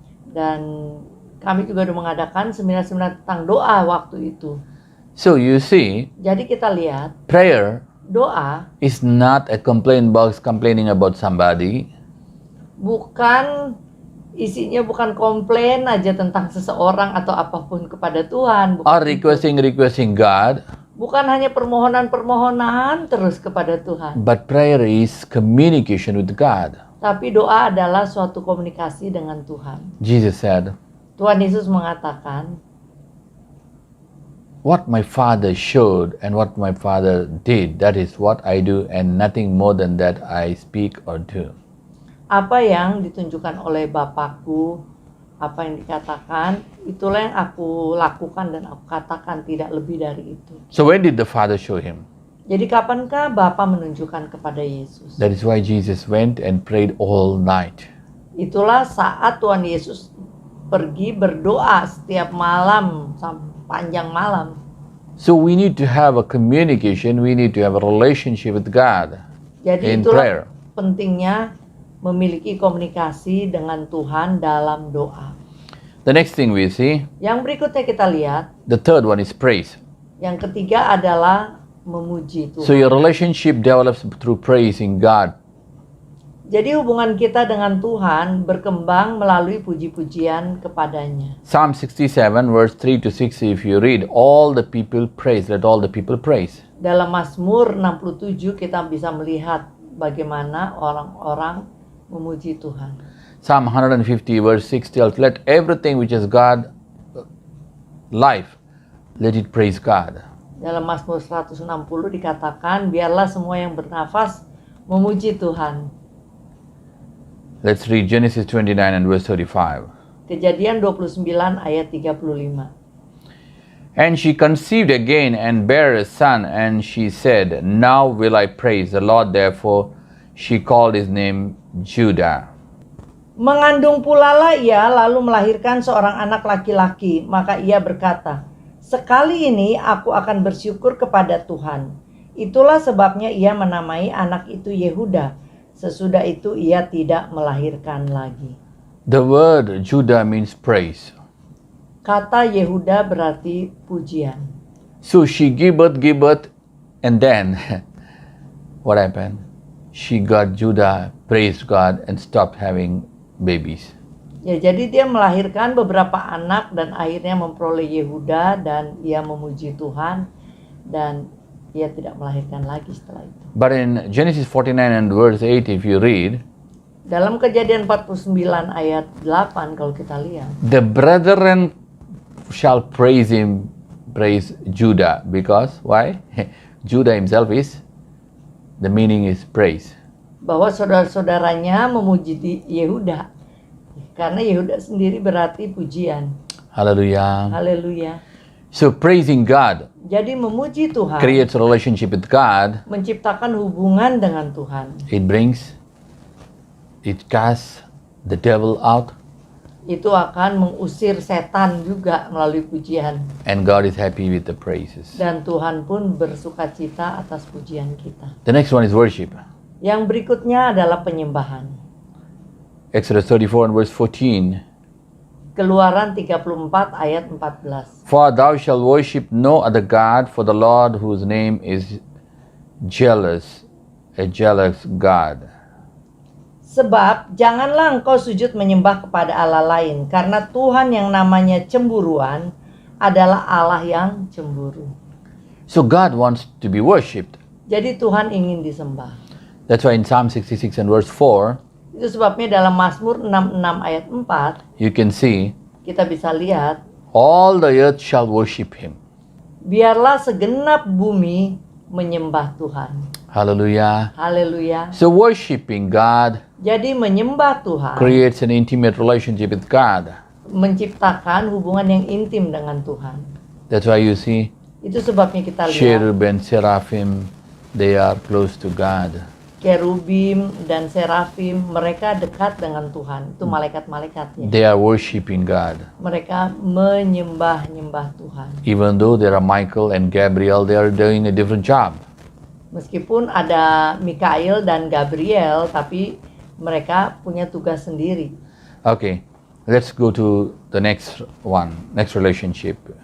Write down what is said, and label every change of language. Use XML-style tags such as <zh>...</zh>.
<id>Dan kami juga sudah mengadakan seminar-seminar tentang doa waktu itu.</id> <en>So you see,</en> <id>Jadi kita lihat,</id> <en>prayer</en> <id>doa</id> <en>is not a complaint box complaining about somebody.</en> <id>bukan isinya bukan komplain aja tentang seseorang atau apapun kepada Tuhan.</id> <en>Or requesting God,</en> <id>Bukan hanya permohonan-permohonan terus kepada Tuhan.</id> <en>but prayer is communication with God.</en> <id>Tapi doa adalah suatu komunikasi dengan Tuhan.</id> <en>Jesus said,</en> <id>Tuhan Yesus mengatakan,</id> <en>what my Father showed and what my Father did, that is what I do, and nothing more than that I speak or do.</en> <id>apa yang ditunjukkan oleh Bapakku, apa yang dikatakan, itulah yang aku lakukan dan aku katakan, tidak lebih dari itu.</id> <en>So when did the Father show him?</en> <id>Jadi kapankah Bapa menunjukkan kepada Yesus?</id> <en>That is why Jesus went and prayed all night.</en> <id>Itulah saat Tuhan Yesus pergi berdoa setiap malam, panjang malam.</id> <en>So we need to have a communication, we need to have a relationship with God</en> <id>Jadi</id> <en>in</en> <id>itulah</id> <en>prayer.</en> <id>pentingnya memiliki komunikasi dengan Tuhan dalam doa.</id> <en>The next thing we see,</en> <id>Yang berikutnya kita lihat,</id> <en>the third one is praise.</en> <id>yang ketiga adalah memuji</id> <en>So</en> <id>Tuhan.</id> <en>your relationship develops through praising God.</en> <id>Jadi hubungan kita dengan Tuhan berkembang melalui puji-pujian kepadanya.</id> <en>Psalm 67 verse 3 to 6 if you read, all the people praise, let all the people praise.</en> <id>Dalam Mazmur 67 kita bisa melihat bagaimana orang-orang memuji Tuhan.</id> <en>Psalm 150 verse 6 tells, let everything which is God life, let it praise God.</en> <id>Dalam Mazmur 160 dikatakan, biarlah semua yang bernafas memuji Tuhan.</id> <en>Let's read Genesis 29 and verse 35.</en> <id>Kejadian 29 ayat 35.</id> <en>And she conceived again and bare a son, and she said, now will I praise the Lord. Therefore she called his name Judah.</en> <id>Mengandung pula lah ia lalu melahirkan seorang anak laki-laki, maka ia berkata, sekali ini aku akan bersyukur kepada Tuhan. Itulah sebabnya ia menamai anak itu Yehuda. Sesudah itu ia tidak melahirkan lagi.</id> <en>The word Judah means praise.</en> <id>Kata Yehuda berarti pujian.</id> <en>So she gave birth, and then what happened? She got Judah, praised God, and stopped having babies.</en> <id>Ya, jadi dia melahirkan beberapa anak dan akhirnya memperoleh Yehuda dan ia memuji Tuhan dan ia tidak melahirkan lagi setelah itu.</id> <en>But in Genesis 49 and verse 8 if you read,</en> <id>Dalam Kejadian 49 ayat 8 kalau kita lihat,</id> <en>the brethren shall praise him, praise Judah, because why? Judah himself is, the meaning is praise.</en> <id>bahwa saudara-saudaranya memuji Yehuda. Karena Yehuda sendiri berarti pujian.</id> <en>Hallelujah.</en> <id>Haleluya.</id> <en>So praising God</en> <id>Jadi memuji Tuhan</id> <en>creates a relationship with God.</en> <id>menciptakan hubungan dengan Tuhan.</id> <en>It casts the devil out,</en> <id>Itu akan mengusir setan juga melalui pujian.</id> <en>and God is happy with the praises.</en> <id>Dan Tuhan pun bersukacita atas pujian kita.</id> <en>The next one is worship.</en> <id>Yang berikutnya adalah penyembahan.</id> <en>Exodus 34 and verse 14.</en> <id>Keluaran 34 ayat 14.</id> <en>For thou shalt worship no other God, for the Lord whose name is jealous, a jealous God.</en> <id>Sebab janganlah engkau sujud menyembah kepada Allah lain, karena Tuhan yang namanya cemburuan adalah Allah yang cemburu.</id> <en>So God wants to be worshipped.</en> <id>Jadi Tuhan ingin disembah.</id> <en>That's why in Psalm 66 and verse 4,</en> <id>Itu sebabnya dalam Mazmur 66 ayat 4</id> <en>you can see,</en> <id>kita bisa lihat,</id> <en>all the earth shall worship him.</en> <id>biarlah segenap bumi menyembah Tuhan.</id> <en>Hallelujah.</en> <id>Haleluya.</id> <en>So worshiping God</en> <id>Jadi menyembah Tuhan</id> <en>creates an intimate relationship with God.</en> <id>menciptakan hubungan yang intim dengan Tuhan.</id> <en>That's why you see</en> <id>Itu sebabnya kita lihat</id> <en>cherub and seraphim, they are close to God.</en> <id>kerubim dan serafim, mereka dekat dengan Tuhan. Itu malaikat-malaikatnya.</id> <en>They are worshiping God.</en> <id>Mereka menyembah-nyembah Tuhan.</id> <en>Even though there are Michael and Gabriel, they are doing a different job.</en> <id>Meskipun ada Mikael dan Gabriel, tapi mereka punya tugas sendiri.</id> <en>Okay, let's go to the next one, next relationship.</en>